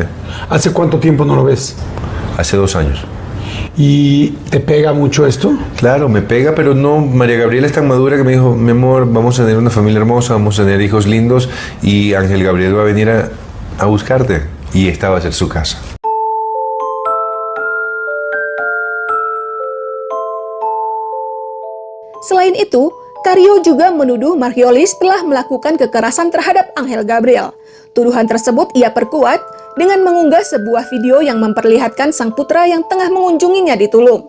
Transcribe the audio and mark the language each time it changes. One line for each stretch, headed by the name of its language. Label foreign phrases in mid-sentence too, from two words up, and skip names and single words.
Spanish: ¿Hace cuánto tiempo no lo ves? Hace 2 años. ¿Y te pega mucho esto? Claro, me pega, pero no. María Gabriela es tan madura que me dijo, mi amor, vamos a tener una familia hermosa, vamos a tener hijos lindos y Ángel Gabriel va a venir a buscarte. Y esta va a ser su casa.
Indonesian: Selain itu, Carrillo juga menuduh Marquiolis telah melakukan kekerasan terhadap Ángel Gabriel. Tuduhan tersebut ia perkuat dengan mengunggah sebuah video yang memperlihatkan sang putra yang tengah mengunjunginya di Tulum.